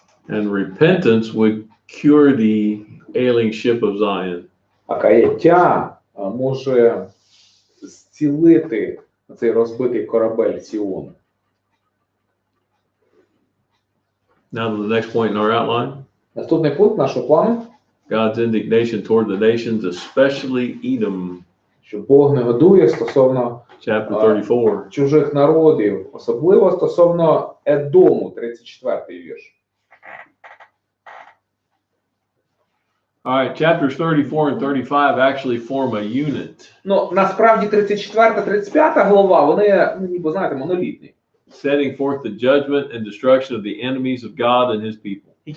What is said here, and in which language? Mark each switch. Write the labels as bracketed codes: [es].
[en] And repentance would cure the ailing ship of Zion. [uk] А каяття може зцілити цей розбитий корабель Сіону. [en] Now to the next point in our outline. [uk] Наступний пункт нашого плану, [en] God's indignation toward the nations, especially Edom. [uk] що Бог негодує стосовно [en] Chapter 34. [uk] чужих народів, особливо стосовно Едому, 34-й вірш. [en] All right, chapters 34 and 35 actually form a unit, [uk] Ну, насправді 34-35 глава, вони, ніби, знаєте, монолітні. [en] setting forth the judgment and destruction of the enemies of God and his people.